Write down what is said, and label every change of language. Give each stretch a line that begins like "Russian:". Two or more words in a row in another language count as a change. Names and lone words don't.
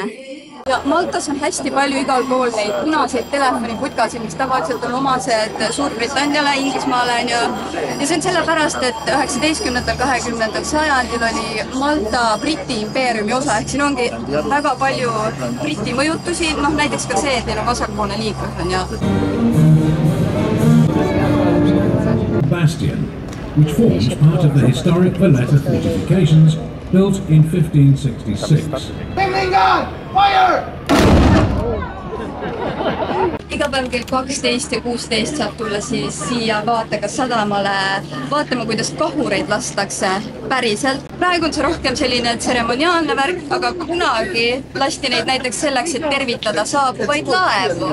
Estonian: Ja Maltas on hästi palju igal pool neid punaseid telefoniputkasid, mis tavaliselt on omased Suurbritanniale, Inglismaale ja see on sellepärast, et 19. 20. sajandil oli Malta Briti impeeriumi osa, ehk siin ongi väga palju Briti mõjutusi, näiteks ka see, et neil on vasakpoolne liiklus on ja
English: Bastion, which forms part of the historic Valletta fortifications built in 1566. Fire!
Estonian: Iga päev kell 12 ja 16 saab tulla siis siia Vaatega sadamale vaatama, kuidas kahureid lastakse päriselt. Praegu on see rohkem selline tseremoniaalne värk, aga kunagi lasti neid näiteks selleks, et tervitada saabuvaid laevu.